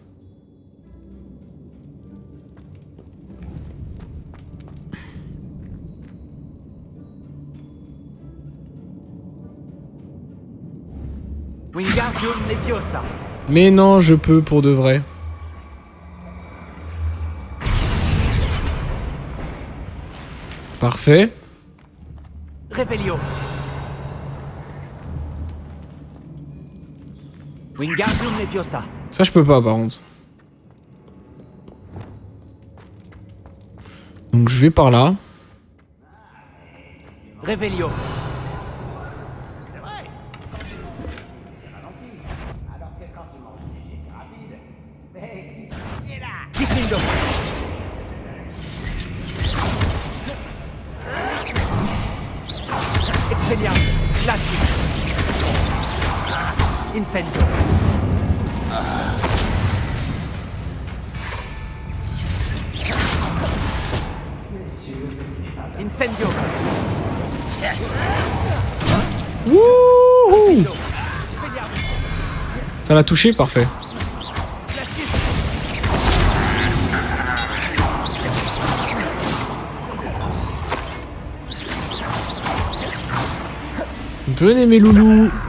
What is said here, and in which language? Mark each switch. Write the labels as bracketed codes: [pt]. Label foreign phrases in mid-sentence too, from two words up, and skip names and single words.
[fr] Wingardium Leviosa. Mais non, je peux pour de vrai. Parfait. Revelio. Wingardium Leviosa. Ça, je peux pas, par contre. Donc, je vais par là. Revelio. Diffindo. Expelliarmus. Glacius. Incendio. Incendio. Wouhou! Ça l'a touché, parfait. Venez mes loulous.